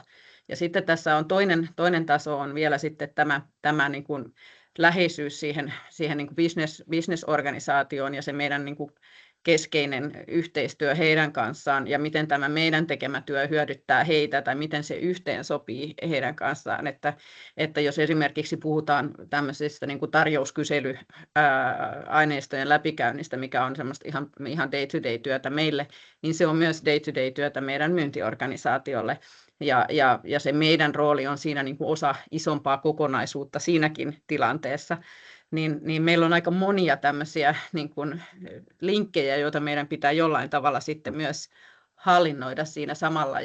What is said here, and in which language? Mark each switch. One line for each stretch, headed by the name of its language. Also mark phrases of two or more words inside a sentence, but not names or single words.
Finnish: Ja sitten tässä on toinen taso on vielä sitten tämä niin kuin läheisyys siihen niin kuin business-organisaatioon ja se meidän niin kuin keskeinen yhteistyö heidän kanssaan ja miten tämä meidän tekemä työ hyödyttää heitä tai miten se yhteen sopii heidän kanssaan. Että jos esimerkiksi puhutaan tämmöisistä niin kuin tarjouskysely-aineistojen läpikäynnistä, mikä on semmoista ihan day-to-day-työtä meille, niin se on myös day-to-day-työtä meidän myyntiorganisaatiolle. Ja se meidän rooli on siinä niin kuin osa isompaa kokonaisuutta siinäkin tilanteessa. Niin meillä on aika monia tämmöisiä niin kuin linkkejä, joita meidän pitää jollain tavalla sitten myös hallinnoida siinä samalla.